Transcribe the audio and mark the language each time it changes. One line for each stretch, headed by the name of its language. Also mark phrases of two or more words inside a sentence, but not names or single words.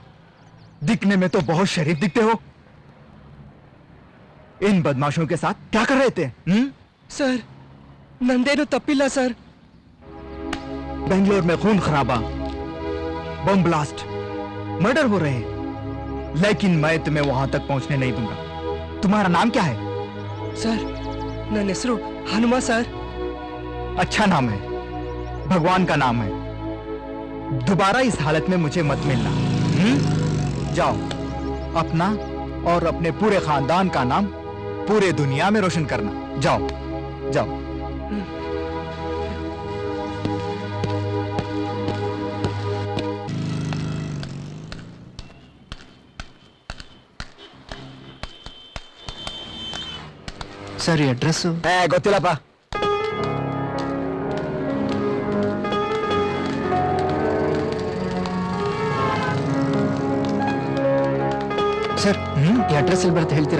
Hindi: दिखने में तो बहुत शरीफ दिखते हो। इन बदमाशों के साथ क्या कर रहे थे?
Kannada: सर, ನಂದೇನು ತಪ್ಪಿಲ್ಲ सर.
Hindi: बेंगलोर में खून खराबा, बम ब्लास्ट, मर्डर हो रहे हैं, लेकिन मैं तुम्हें वहां तक पहुंचने नहीं दूंगा। तुम्हारा नाम क्या है? सर,
Kannada: ನನ್ನ ಹೆಸರು ಹನುಮ सर.
Hindi: अच्छा नाम है, भगवान का नाम है। दोबारा इस हालत में मुझे मत मिलना। जाओ, अपना और अपने पूरे खानदान का नाम पूरे दुनिया में रोशन करना। जाओ जाओ।
Kannada: ಸರಿ, ಅಡ್ರೆಸ್ಸು ಗೊತ್ತಿಲ್ಲಪ್ಪ. ಸರ್, ಈ ಅಡ್ರೆಸ್ ಎಲ್ಲಿ ಬರುತ್ತೆ ಹೇಳ್ತೀರಾ?